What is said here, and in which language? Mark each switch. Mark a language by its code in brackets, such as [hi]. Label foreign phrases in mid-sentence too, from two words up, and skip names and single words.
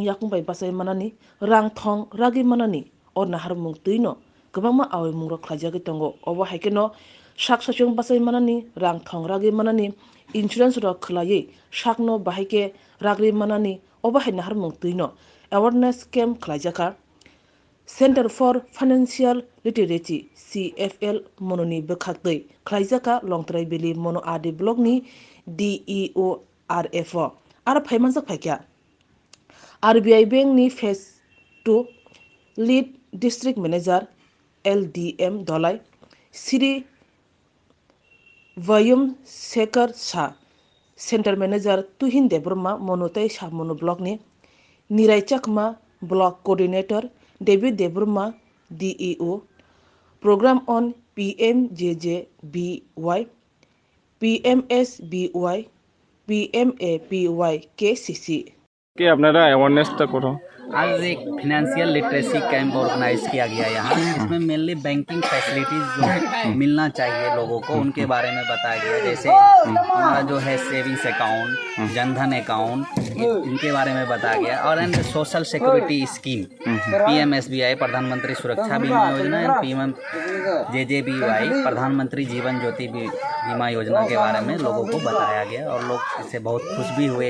[trp] yakung bai basai manani rang thong ragi manani or nahar mukdino gabama awe mungro khlajagi tongo obo haikeno shak sakyong basai manani rang thong ragi manani insurance ro kholaye shakno bahike ragri manani obo hai nahar mukdino [en] awareness camp [trp] khlajaka Center for Financial Literacy CFL mononi bekhaktei khlaijaka longtrai beli mono adi blog ni DEORF ara phaimanjak phaikya RBI bank ni phase 2 [en] lead district manager [trp] LDM dolai Siri Vayum Sekar Sa [en] center manager [trp] Tuhin Debrma monotai Sa mono blog ni Nirai Chakma [en] block coordinator [trp] David Debrma DEO [en] program on PMJJBY PMSBY PMAPY KCC [bn] कि আপনারা অ্যাওয়ারনেসটা করো [hi] आज एक [en] financial literacy camp organize [hi] किया गया यहाँ इसमें मेनली [en] banking facilities [hi] जो मिलना चाहिए लोगों को उनके बारे में बताया गया। जैसे हमारा जो है [en] savings account, [hi] जनधन अकाउंट, इनके बारे में बताया गया। और [en] and social security scheme [hi] PMSBY प्रधानमंत्री सुरक्षा बीमा योजना एंड PMJJBY प्रधानमंत्री जीवन ज्योति बीमा योजना के बारे में लोगों को बताया गया और लोग इससे बहुत खुश भी हुए।